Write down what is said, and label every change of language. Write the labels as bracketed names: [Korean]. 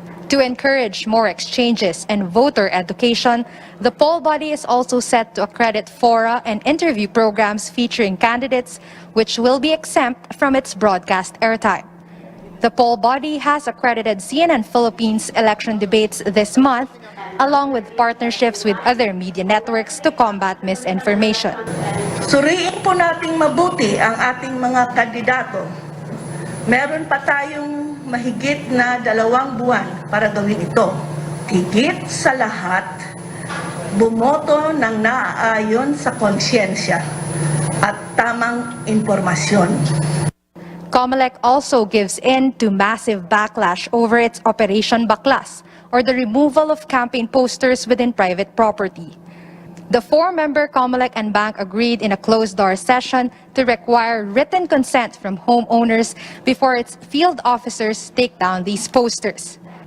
[English] To encourage more exchanges and voter education, the poll body is also set to accredit fora and interview programs featuring candidates, which will be exempt from its broadcast airtime. The poll body has accredited CNN Philippines election debates this month, along with partnerships with other media networks to combat misinformation. [Filipino] Suriin po nating mabuti ang ating mga kandidato. Meron pa tayong mahigit na 2 buwan para gawin ito. Higit sa lahat, bumoto ng naaayon sa konsyensya at tamang impormasyon. [English] COMELEC also gives in to massive backlash over its Operation Baklas, or the removal of campaign posters within private property. The 4-member COMELEC and bank agreed in a closed-door session to require written consent from homeowners before its field officers take down these posters.